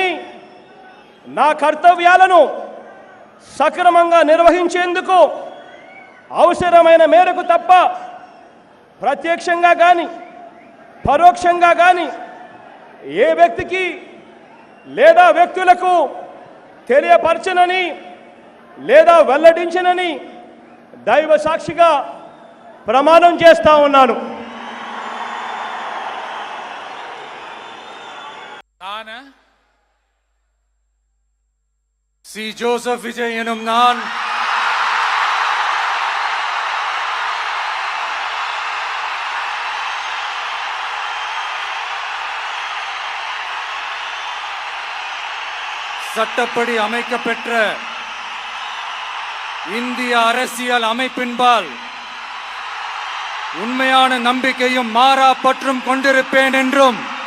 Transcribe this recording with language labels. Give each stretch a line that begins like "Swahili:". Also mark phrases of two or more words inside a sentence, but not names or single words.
Telugu: నా కర్తవ్యాలను సక్రమంగా నిర్వహించేందుకు అవసరమైన మేరకు తప్ప ప్రత్యక్షంగా కానీ పరోక్షంగా కానీ ఏ వ్యక్తికి లేదా వ్యక్తులకు తెలియపరచనని లేదా వెల్లడించనని దైవ సాక్షిగా ప్రమాణం చేస్తా ఉన్నాను.
Tamil: சி ஜோசப் விஜய் எனும் நான் சட்டப்படி அமைக்கப்பெற்ற இந்திய அரசியல் அமைப்பின்பால் உண்மையான நம்பிக்கையும் மாறா பற்றும் கொண்டிருப்பேன் என்றும்